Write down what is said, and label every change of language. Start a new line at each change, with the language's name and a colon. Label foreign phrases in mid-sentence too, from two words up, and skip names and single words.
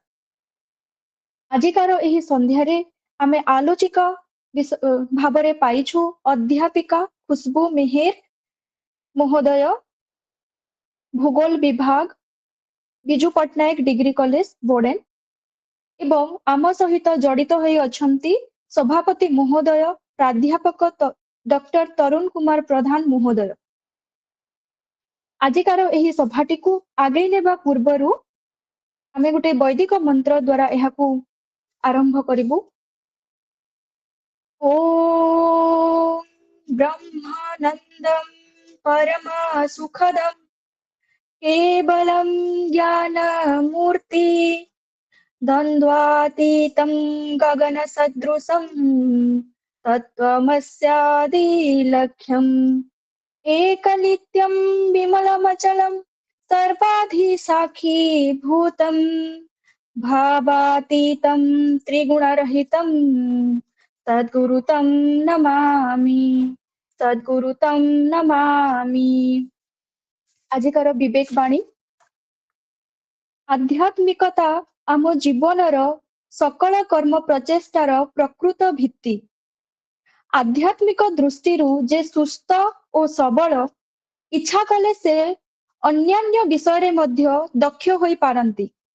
Odia: ଆଜିକାର ଏହି ସନ୍ଧ୍ୟାରେ ଆମେ ଆଲୋଚିକା ଭାବରେ ପାଇଛୁ ଅଧ୍ୟାପିକା ଖୁସବୁ ମେହେର ମହୋଦୟ, ଭୂଗୋଳ ବିଭାଗ, ବିଜୁ ପଟ୍ଟନାୟକ ଡିଗ୍ରୀ କଲେଜ ବୋର୍ଡେନ, ଏବଂ ଆମ ସହିତ ଜଡ଼ିତ ହୋଇ ଅଛନ୍ତି ସଭାପତି ମହୋଦୟ ପ୍ରାଧ୍ୟାପକ ଡକ୍ଟର ତରୁଣ କୁମାର ପ୍ରଧାନ ମହୋଦୟ। ଆଜିକାର ଏହି ସଭାଟିକୁ ଆଗେଇ ନେବା ପୂର୍ବରୁ ଆମେ ଗୋଟେ ବୈଦିକ ମନ୍ତ୍ର ଦ୍ୱାରା ଏହାକୁ ଆରମ୍ଭ କରିବୁ।
Sanskrit: ॐ ब्रह्मानन्दं परमसुखदं केवलं ज्ञानमूर्ति द्वन्द्वातीतं गगनसदृशं तत्त्वमस्यादिलक्ष्यम् एकनित्यं विमलमचलं सर्वाधिसाक्षीभूतं भावातीतं त्रिगुणरहितं सद्गुरुतं नमामि।
Odia: ଆଜିକାର ବିବେକ ବାଣୀ। ଆଧ୍ୟାତ୍ମିକତା ଆମ ଜୀବନର ସକଳ କର୍ମ ପ୍ରଚେଷ୍ଟାର ପ୍ରକୃତ ଭିତ୍ତି। ଆଧ୍ୟାତ୍ମିକ ଦୃଷ୍ଟିରୁ ଯେ ସୁସ୍ଥ ଓ ସବଳ, ଇଚ୍ଛା କଲେ ସେ ଅନ୍ୟାନ୍ୟ ବିଷୟରେ ମଧ୍ୟ ଦକ୍ଷ ହୋଇପାରନ୍ତି।